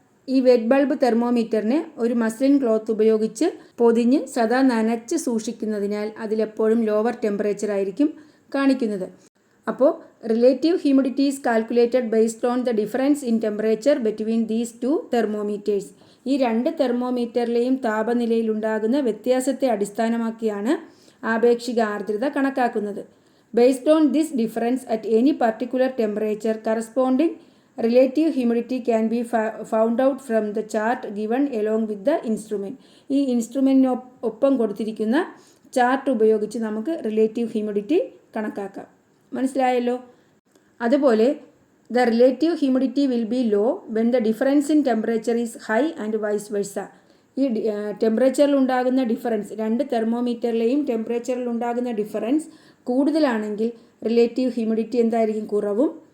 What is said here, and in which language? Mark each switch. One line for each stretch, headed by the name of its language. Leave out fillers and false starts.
Malayalam: ഈ wet bulb തെർമോമീറ്ററിനെ ഒരു muslin cloth ഉപയോഗിച്ച് പൊതിഞ്ഞ് സദാ നനച്ച് സൂക്ഷിക്കുന്നതിനാൽ അതിലെപ്പോഴും ലോവർ ടെമ്പറേച്ചർ ആയിരിക്കും കാണിക്കുന്നത്.
English: അപ്പോൾ relative humidity is calculated based on the difference in temperature between these 2 thermometers.
Malayalam: ഈ 2 തെർമോമീറ്ററിലെയും താപനിലയിലുണ്ടാകുന്ന വ്യത്യാസത്തെ അടിസ്ഥാനമാക്കിയാണ് ആപേക്ഷിക ആർദ്രത കണക്കാക്കുന്നത്.
English: Based on this difference at any particular temperature, corresponding relative humidity can be found out from the chart given along with the instrument.
Malayalam: ഈ ഇൻസ്ട്രുമെൻറ്റിന് ഒപ്പം കൊടുത്തിരിക്കുന്ന chart ഉപയോഗിച്ച് നമുക്ക് റിലേറ്റീവ് ഹ്യൂമിഡിറ്റി കണക്കാക്കാം. മനസ്സിലായല്ലോ?
English: അതുപോലെ the relative humidity will be low when the difference in temperature is high and vice versa.
Malayalam: ഈ ടെമ്പറേച്ചറിൽ ഉണ്ടാകുന്ന ഡിഫറൻസ്, 2 തെർമോമീറ്ററിലെയും ടെമ്പറേച്ചറിൽ ഉണ്ടാകുന്ന ഡിഫറൻസ് കൂടുതലാണെങ്കിൽ റിലേറ്റീവ് ഹ്യൂമിഡിറ്റി എന്തായിരിക്കും? കുറവും.